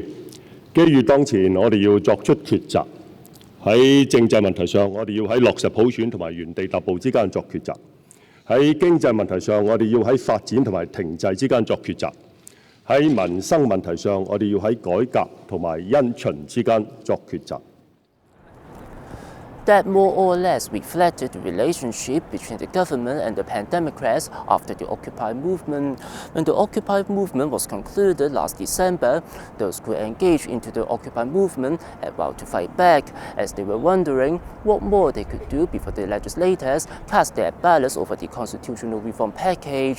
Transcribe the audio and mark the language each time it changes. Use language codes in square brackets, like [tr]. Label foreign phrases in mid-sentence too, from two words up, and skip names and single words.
[yue] 機遇當前，我哋要作出抉擇。喺政制問題上，我哋要喺落實普選同埋原地踏步之間作抉擇；喺經濟問題上，我哋要喺發展同埋停滯之間作抉擇；喺民生問題上，我哋要喺改革同埋因循之間作抉擇。 [en] That more or less reflected the relationship between the government and the pandemocrats after the Occupy movement. When the Occupy movement was concluded last December, those who engaged into the Occupy movement had vowed to fight back, as they were wondering what more they could do before the legislators cast their ballots over the constitutional reform package.